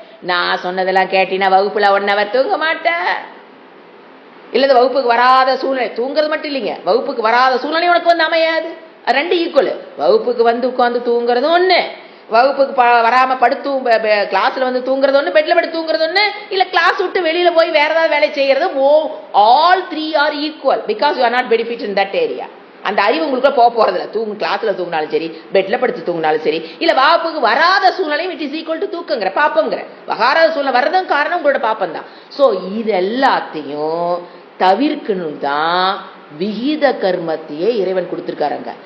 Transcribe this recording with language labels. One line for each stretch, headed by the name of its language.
Tamil: நான் சொன்னதெல்லாம் கேட்டீங்கன்னா வகுப்புல 1 hour தூங்க மாட்டேன். இல்ல வகுப்புக்கு வராத சூழ்நிலை, தூங்குறது மட்டும் இல்லைங்க, வகுப்புக்கு வராத சூழ்நிலை உனக்கு வந்து அமையாது. அது 2 ஈக்குவல். வகுப்புக்கு வந்து உட்காந்து தூங்குறது ஒண்ணு, வகுப்புக்கு வராம படுத்து கிளாஸ்ல வந்து தூங்குறது ஒண்ணு, பெட்ல படுத்து தூங்குறது ஒண்ணு, இல்ல கிளாஸ் விட்டு வெளியில போய் வேற ஏதாவது வேலை செய்யறது.
English: all 3 are equal because you are not benefit in that area.
Tamil: அந்த அறிவு உங்களுக்கு போக போறதில்ல. கிளாஸ்ல தூங்கினாலும் சரி, பெட்ல படுத்து தூங்கினாலும் சரி, இல்ல வகுப்புக்கு வராத சூழ்நிலையும்
English: it is equal to
Tamil: தூக்கங்கிற பாப்பங்கிற. வராத சூழ்நிலை வர்றதும் காரணம் உங்களோட பாப்பம் தான். சோ இது எல்லாத்தையும் தவிர்க்கணும் தான் விகித கர்மத்தையே இறைவன் கொடுத்திருக்காருங்க.